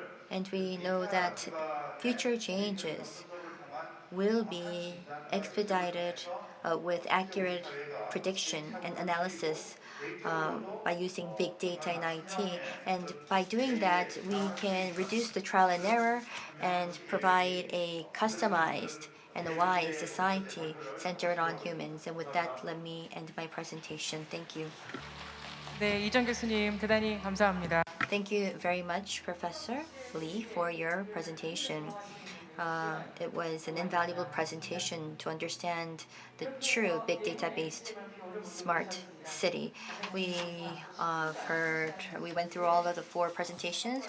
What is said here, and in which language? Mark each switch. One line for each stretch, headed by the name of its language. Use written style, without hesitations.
English: And we know that future changes will be expedited with accurate prediction and analysis by using big data in IT. And by doing that, we can reduce the trial and error and provide a customized and a wise society centered on humans. And with that, let me end my presentation. Thank you.
Korean: 네, 이정 교수님 대단히 감사합니다.
English: Thank you very much, Professor Lee, for your presentation. It was an invaluable presentation to understand the true big data-based smart city. We went through all of the 4 presentations.